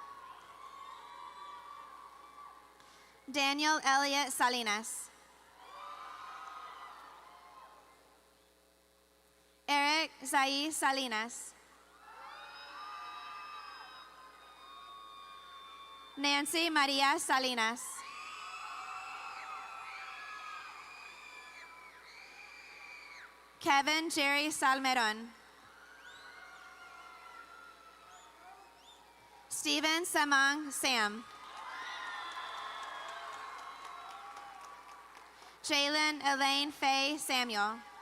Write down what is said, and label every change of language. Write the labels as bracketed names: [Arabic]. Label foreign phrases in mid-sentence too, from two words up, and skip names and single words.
[English] Daniel Elliott Salinas. Eric Zai Salinas. Nancy Maria Salinas. Kevin Jerry Salmeron. Stephen Samang Sam. Jalen Elaine Faye Samuel.